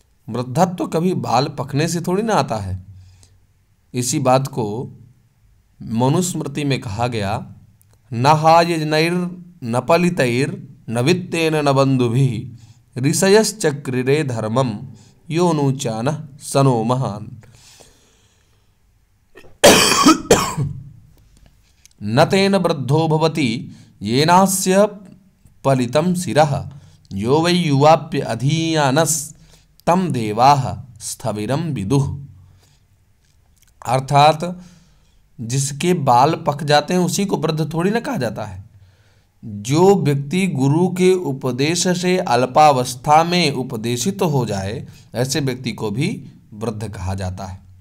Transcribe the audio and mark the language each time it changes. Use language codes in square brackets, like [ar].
[hi] वृद्धत्व कभी बाल पकने से थोड़ी ना आता है। इसी बात को मनुस्मृति में कहा गया, [sa] न हायजनैर न पलितैर न वित्तेन न बंधुभिः ऋषयश्चक्रिरे धर्मम यो नूचान सनो महान। न तेन वृद्धो भवति येनास्य पलितं शिरः यो वै युवाप्य अधीयानस् तम देवाः स्थविरम विदुः। [hi] अर्थात जिसके बाल पक जाते हैं उसी को वृद्ध थोड़ी ना कहा जाता है। जो व्यक्ति गुरु के उपदेश से अल्पावस्था में उपदेशित हो जाए ऐसे व्यक्ति को भी वृद्ध कहा जाता है।